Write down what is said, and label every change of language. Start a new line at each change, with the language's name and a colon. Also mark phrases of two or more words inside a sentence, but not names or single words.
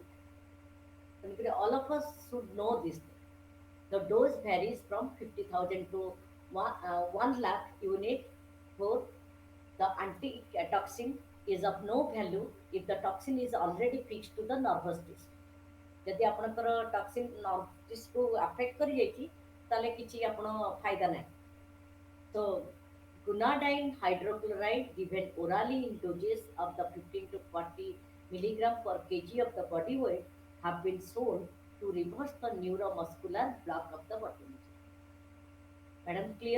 English: And all of us should know this thing. The dose varies from 50,000 to 1 lakh unit for the antitoxin is of no value if the toxin is already fixed to the nervous tissue.
Odia: ଯଦି ଆପଣଙ୍କର ଟକ୍ସିନ୍
English: nerve tissue
Odia: ଆଫେକ୍ଟ କରିଯାଇଛି ତାହେଲେ କିଛି ଆପଣ ଫାଇଦା ନାହିଁ.
English: So Gunadine hydrochloride given orally in doses of the 15 to 40 milligram per kg of the body weight have been shown to reverse the neuromuscular block of the botulism. Madam, clear?